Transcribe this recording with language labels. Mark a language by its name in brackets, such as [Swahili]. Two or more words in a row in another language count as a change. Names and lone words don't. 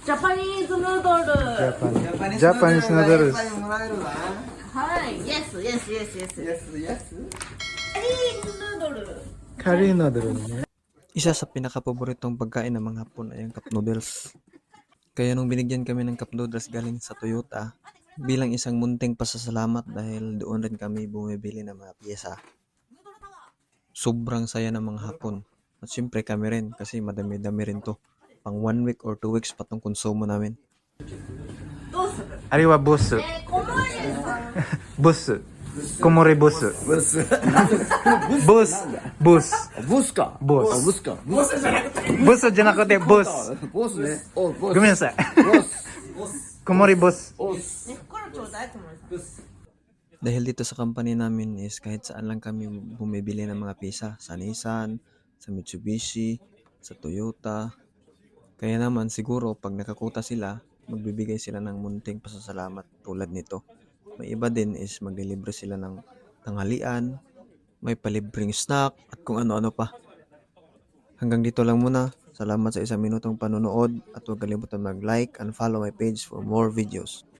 [English] Japanese noodle. Japanese noodles. はい。Yes, yes, yes, yes. Japanese noodle. Curry noodle ne. [Filipino] Isa sa pinaka-paboritong pagkain ng mga Hapon ay ang cup noodles. Kaya nung binigyan kami ng cup noodles galing sa Toyota, bilang isang munting pasasalamat dahil doon rin kami bumibili ng mga piyesa. Sobrang saya ng mga Hapon. At syempre kami rin kasi madami-dami rin to. Pang [English] 1 week or 2 weeks [Filipino] pa tong konsumo namin. [Japanese] Ari wa boss. Boss. Komori boss. Boss. Boss. Boss か。ボス。ボスか。ボスじゃなくてボス。ボスね。お、ボス。ごめんなさい。ボス。 Komori boss. ボス。 [Filipino] Dahil dito sa company namin is kahit saan lang kami bumibili ng mga pisa. Sa Nissan, sa Mitsubishi, sa Toyota. Kaya naman siguro pag nakakuta sila, magbibigay sila ng munting pasasalamat tulad nito. May iba din is maglilibre sila ng tanghalian, may palibreng snack at kung ano-ano pa. Hanggang dito lang muna. Salamat sa 1 minutong panonood at huwag kalimutan mag-like [English] and follow my page for more videos.